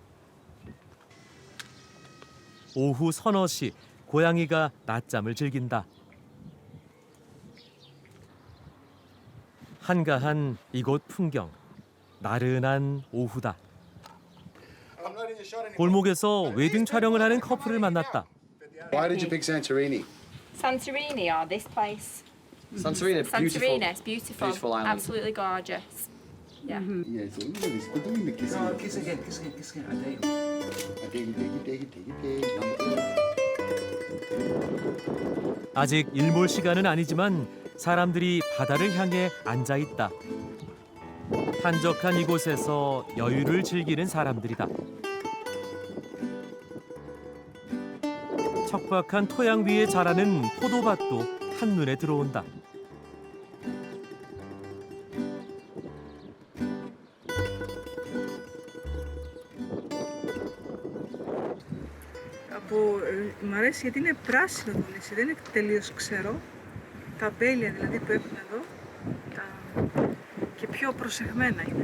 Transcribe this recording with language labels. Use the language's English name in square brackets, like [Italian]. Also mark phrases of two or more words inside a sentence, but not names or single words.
[Korean] 오후 서너 시 고양이가 낮잠을 즐긴다. 한가한 이곳 풍경, 나른한 오후다. 골목에서 웨딩 촬영을 하는 커플을 만났다. [English] Why did you pick Santorini? Santorini or this place? Santorini, beautiful. Santorini, it's beautiful. Beautiful island. Absolutely gorgeous. Yeah. Yeah, so look at this. We're doing the kissing. No, kiss again, kiss again, kiss again. I dare you. I dare you, dare you, dare you, dare you, dare you. [Korean] 아직 일몰 시간은 아니지만 사람들이 바다를 향해 앉아 있다. 한적한 이곳에서 여유를 즐기는 사람들이다. 척박한 토양 위에 자라는 포도밭도 한눈에 들어온다. [Greek] Μ' αρέσει γιατί είναι πράσινο το νησί, δεν είναι τελείως ξερό. Τα αμπέλια δηλαδή που έχουν εδώ και πιο προσεγμένα είναι.